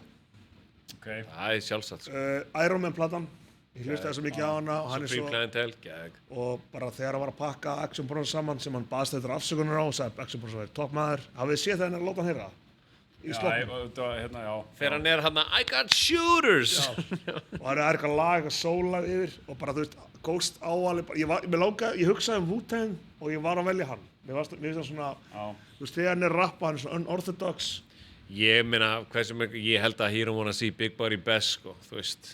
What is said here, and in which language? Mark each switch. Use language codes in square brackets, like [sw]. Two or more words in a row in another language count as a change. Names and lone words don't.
[is] ok. Það er sjálfsagt, sko. Iron Man platan, ég hlustaði svo mikið á hana og hann er Supreme svo... Clientele, gag. Og bara þegar hann var að pakka Action Bronson saman sem hann baðst eftir afsökunar á og sagði Action Bronson væri toppmaður, hafið þið séð þegar hann er að láta hann heyra? Í sloppnum. Já. Þegar hann er hann [en] I got shooters! [is] Og það er eitthvað lag, eitthvað soul-lag yfir og bara, þú veist, Ghost áalið, ég hugsaði Wu-Tang og ég var að velja hann. Mér finnst það svona, þú veist, þegar hann er rappa, hann er svona unorthodox. Ég meina, ég held að [en] He don't wanna see Big Body Best, [is] sko, þú veist.